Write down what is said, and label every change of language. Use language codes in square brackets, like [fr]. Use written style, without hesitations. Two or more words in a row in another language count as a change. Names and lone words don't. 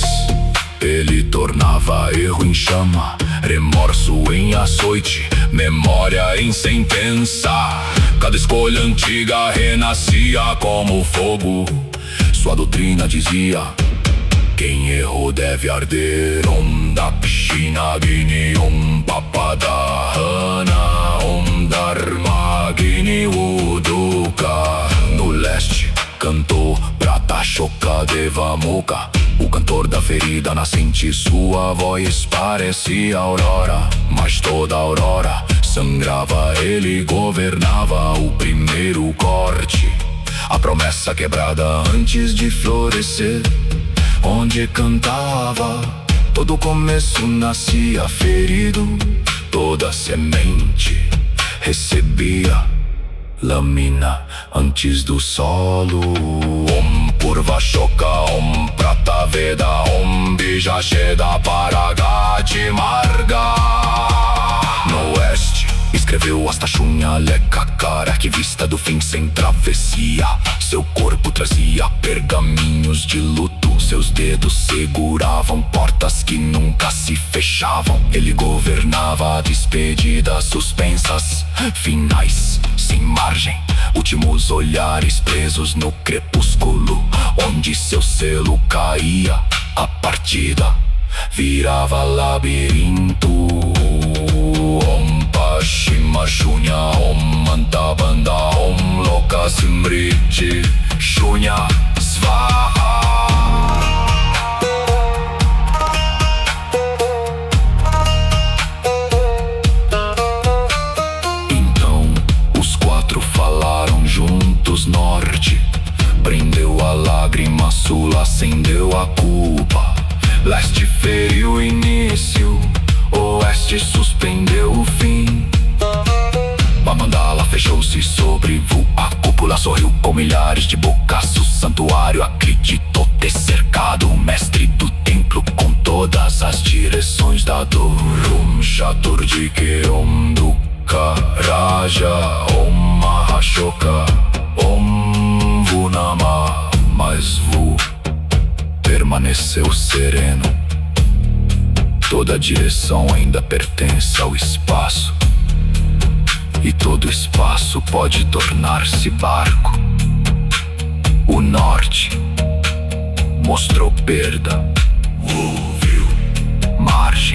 [pt] Ele tornava erro em chama, remorso em açoite, memória em sentença. Cada escolha antiga renascia como fogo. Sua doutrina dizia: quem errou deve arder. [sa] ॐ दक्षिण अग्नि, ॐ पापदहन, ॐ धर्म अग्नि उदुक. [pt] No leste cantou Pratashoka Devamoka, o canto doutor da ferida nascente. Sua voz parecia aurora, mas toda aurora sangrava. Ele governava o primeiro corte, a promessa quebrada antes de florescer. Onde cantava, todo começo nascia ferido. Toda semente recebia lâmina antes do solo. [sa] ॐ पूर्व शोक, ॐ प्रात वेद, ॐ बीज शेद परागति मार्ग. [pt] No oeste escreveu Astashunha Lekakara, arquivista do fim sem travessia. Seu corpo trazia pergaminhos de luto. Seus dedos seguravam portas que nunca se fechavam. Ele governava despedidas suspensas, finais sem margem, últimos olhares presos no crepúsculo. Onde seu selo caía, a partida virava labirinto. [sa] ॐ पश्चिम शून्य, ॐ मन्तबन्ध, ॐ लोक स्मृति शून्य स्वाहा. [pt] Norte prendeu a lágrima, sul acendeu a culpa. Leste feriu o início, oeste suspendeu o fim. A mandala fechou-se sobre a cúpula sorriu com milhares de bocas. O santuário acreditou ter cercado o mestre do templo com todas as direções da dor. [sa] ॐ चतुर्दिके, ॐ दुःख राज, ॐ महाशोक, ॐ वुनम. [pt] Mas Vu permaneceu sereno. Toda a direção ainda pertence ao espaço, e todo espaço pode tornar-se barco. O norte mostrou perda, ouviu margem.